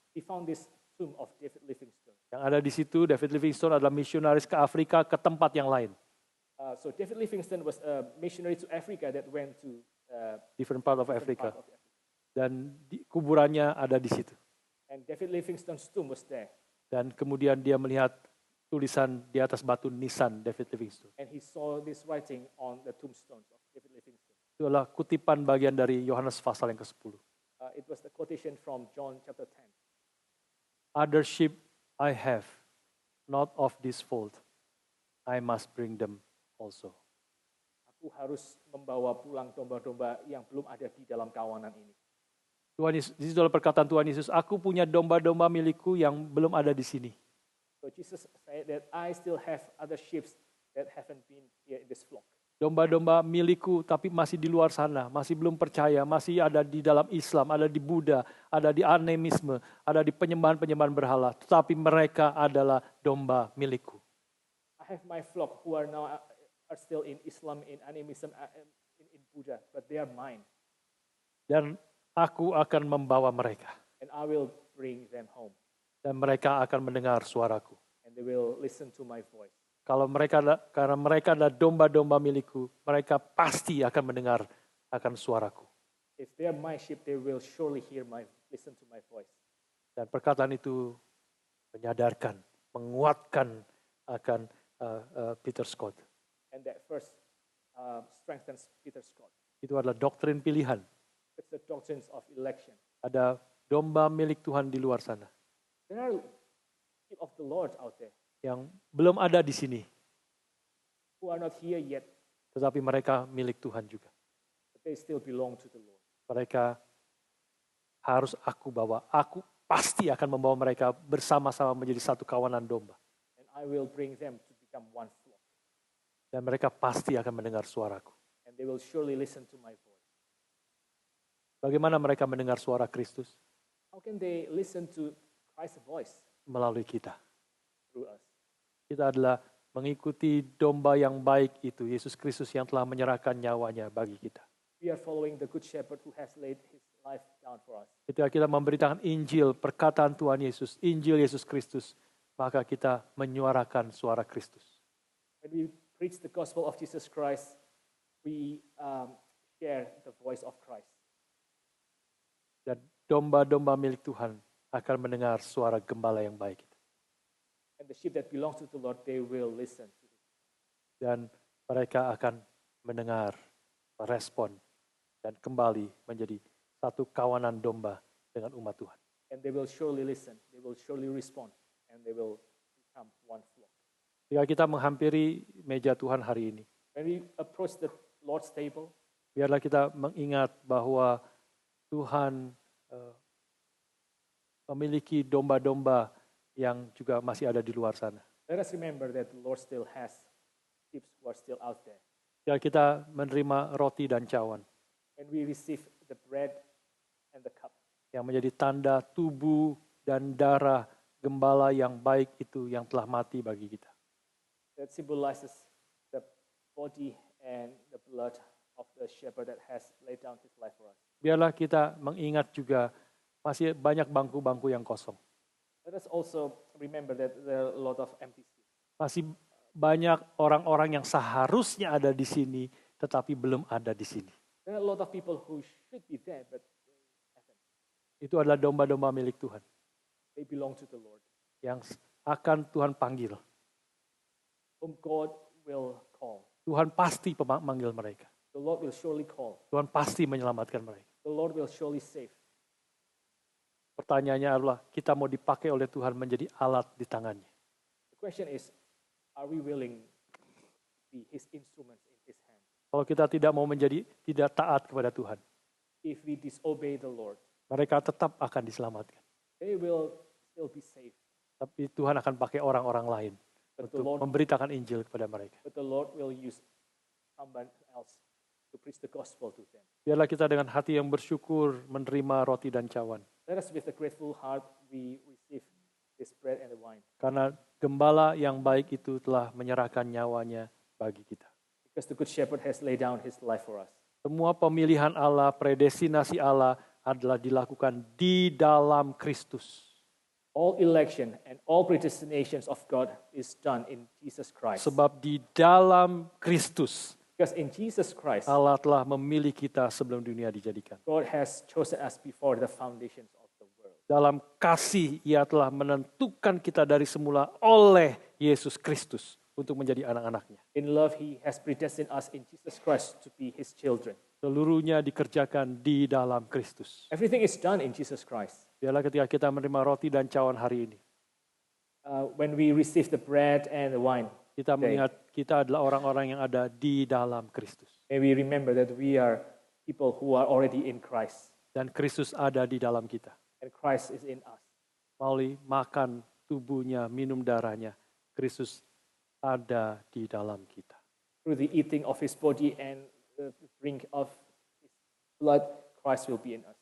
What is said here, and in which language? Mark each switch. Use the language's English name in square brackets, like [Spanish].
[English] He found this tomb of David Livingstone. [Indonesian] Yang ada di situ, David Livingstone adalah misionaris ke Afrika, ke tempat yang lain. [English] So David Livingstone was a missionary to Africa that went to different part of Africa. [Indonesian] Dan kuburannya ada di situ. [English] And David Livingstone's tomb was there. [Indonesian] Dan kemudian dia melihat tulisan di atas batu nisan David Livingstone. [English] And he saw this writing on the tombstones of David Livingstone. [Indonesian] Itu adalah kutipan bagian dari Yohanes pasal yang ke-10. [English] It was the quotation from John chapter 10. Other sheep I have, not of this fold. I must bring them also. [Indonesian] Aku harus membawa pulang domba-domba yang belum ada di dalam kawanan ini. Tuhan Yesus, di situ adalah perkataan Tuhan Yesus, aku punya domba-domba milikku yang belum ada di sini. [English] So Jesus said that I still have other sheep that haven't been here in this flock. [Indonesian] Domba-domba milikku tapi masih di luar sana, masih belum percaya, masih ada di dalam Islam, ada di Buddha, ada di animisme, ada di penyembahan-penyembahan berhala. Tetapi mereka adalah domba milikku. [English] I have my flock who are now are still in Islam, in animism, in Buddha, but they are mine. [Indonesian] Dan aku akan membawa mereka. [English] And I will bring them home. [Indonesian] Dan mereka akan mendengar suaraku. [English] And they will listen to my voice. [Indonesian] Karena mereka adalah domba-domba milikku, mereka pasti akan mendengar akan suaraku. [English] If they are my sheep, they will surely listen to my voice. [Indonesian] Dan perkataan itu menyadarkan, menguatkan akan Peter Scott. [English] And that first strengthens Peter Scott. [Indonesian] Itu adalah doktrin pilihan. [English] It's the doctrines of election. [Indonesian] Ada domba milik Tuhan di luar sana. [English] There are sheep of the Lord out there. [Indonesian] Yang belum ada di sini. [English] Who are not here yet. [Indonesian] Tetapi mereka milik Tuhan juga. [English] But they still belong to the Lord. [Indonesian] Mereka harus aku bawa. Aku pasti akan membawa mereka bersama-sama menjadi satu kawanan domba. [English] And I will bring them to become one flock. [Indonesian] Dan mereka pasti akan mendengar suaraku. [English] And they will surely listen to my voice. [Indonesian] Bagaimana mereka mendengar suara Kristus? [English] How can they listen to Christ's voice? [Indonesian] Melalui kita. [English] Through us. [Indonesian] Kita adalah mengikuti domba yang baik itu, Yesus Kristus yang telah menyerahkan nyawanya bagi kita. [English] We are following the good shepherd who has laid his life down for us. [Indonesian] Ketika kita memberitakan Injil, perkataan Tuhan Yesus, Injil Yesus Kristus, maka kita menyuarakan suara Kristus. [English] When we preach the gospel of Jesus Christ, we share the voice of Christ. [Indonesian] Dan domba-domba milik Tuhan akan mendengar suara gembala yang baik itu. [English] And the sheep that belongs to the Lord, they will listen to it. [Indonesian] Dan mereka akan mendengar, merespon, dan kembali menjadi satu kawanan domba dengan umat Tuhan. [English] And they will surely listen, they will surely respond, and they will become one flock. [Indonesian] Ketika kita menghampiri meja Tuhan hari ini, [English] When we approach the Lord's table, [Indonesian] biarlah kita mengingat bahwa Tuhan memiliki domba-domba yang juga masih ada di luar sana. [English] let us remember that the Lord still has sheep who are still out there. [Indonesian] Ketika kita menerima roti dan cawan, [English] When we receive the bread and the cup, [Indonesian] yang menjadi tanda tubuh dan darah gembala yang baik itu yang telah mati bagi kita. [English] that symbolizes the body and the blood of the shepherd that has laid down his life for us. [Indonesian] Biarlah kita mengingat juga masih banyak bangku-bangku yang kosong. [English] Let us also remember that there are a lot of empty seats. [Indonesian] Masih banyak orang-orang yang seharusnya ada di sini, tetapi belum ada di sini. [English] There are a lot of people who should be there, but they haven't. [Indonesian] Itu adalah domba-domba milik Tuhan [English] They belong to the Lord, [Indonesian] yang akan Tuhan panggil. [English] whom God will call. [Indonesian] Tuhan pasti memanggil mereka. [English] The Lord will surely call. [Indonesian] Tuhan pasti menyelamatkan mereka. [English] The Lord will surely save. [Indonesian] Pertanyaannya adalah, kita mau dipakai oleh Tuhan menjadi alat di tangannya. [English] The question is, are we willing to be his instruments in his hand? [Indonesian] Kalau kita tidak mau menjadi tidak taat kepada Tuhan, [English] If we disobey the Lord, [Indonesian] mereka tetap akan diselamatkan. [English] they will still be saved. [Indonesian] Tapi Tuhan akan pakai orang-orang lain [English] But the [Indonesian] untuk [English] Lord, [Indonesian] memberitakan Injil kepada mereka. [English] but the Lord will use someone else to preach the gospel to them. [Indonesian] Biarlah kita dengan hati yang bersyukur menerima roti dan cawan. [English] Let us with a grateful heart we receive this bread and the wine. [Indonesian] Karena gembala yang baik itu telah menyerahkan nyawanya bagi kita. [English] Because the good shepherd has laid down his life for us. [Indonesian] Semua pemilihan Allah, predestinasi Allah adalah dilakukan di dalam Kristus. [English] All election and all predestinations of God is done in Jesus Christ. [Indonesian] Sebab di dalam Kristus [English] Because in Jesus Christ, [Indonesian] Allah telah memilih kita sebelum dunia dijadikan. [English] God has chosen us before the foundations of the world. [Indonesian] Dalam kasih Ia telah menentukan kita dari semula oleh Yesus Kristus untuk menjadi anak-anaknya. [English] In love, he has predestined us in Jesus Christ to be his children. [Indonesian] Seluruhnya dikerjakan di dalam Kristus. [English] Everything is done in Jesus Christ. [Indonesian] Biarlah ketika kita menerima roti dan cawan hari ini, [English] When we receive the bread and the wine, [Indonesian] kita mengingat kita adalah orang-orang yang ada di dalam Kristus. [English] may we remember that we are people who are already in Christ. [Indonesian] Dan Kristus ada di dalam kita. [English] And Christ is in us. [Indonesian] Melalui makan tubuhnya, minum darahnya, Kristus ada di dalam kita. [English] Through the eating of his body and the drink of his blood, Christ will be in us.